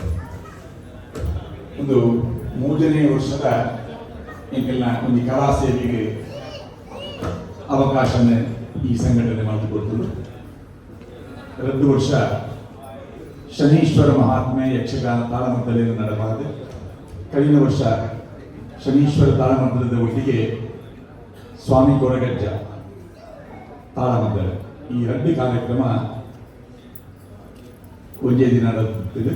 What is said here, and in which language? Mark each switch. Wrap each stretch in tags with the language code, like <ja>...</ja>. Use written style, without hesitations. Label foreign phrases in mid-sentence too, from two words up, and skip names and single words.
<kn>ಒಂದು 3ನೇ ವರ್ಷದ ಈಗೆಲ್ಲ ಒಂದು ಕಲಾ ಸೇವೆಗೆ ಅವಕಾಶ ಈ ಸಂಘಟನೆ ಮಾಡಿಕೊಡ್ತದೆ. 2 ವರ್ಷ ಶನೀಶ್ವರ ಮಹಾತ್ಮೆ ಯಕ್ಷಗಾನ ತಾಳಮದ್ದಳೆಯನ್ನು ನಡೆಬಾರದು. ಕಳೆದ ವರ್ಷ ಶನೀಶ್ವರ ತಾಳಮದ್ದಳದ ಒಟ್ಟಿಗೆ ಸ್ವಾಮಿ ಕೊರಗಜ್ಜ ತಾಳಮದ್ದಳೆ ಈ 2 ಕಾರ್ಯಕ್ರಮ ಒಂದೇ ದಿನ ನಡೆಯುತ್ತಿದೆ.</kn>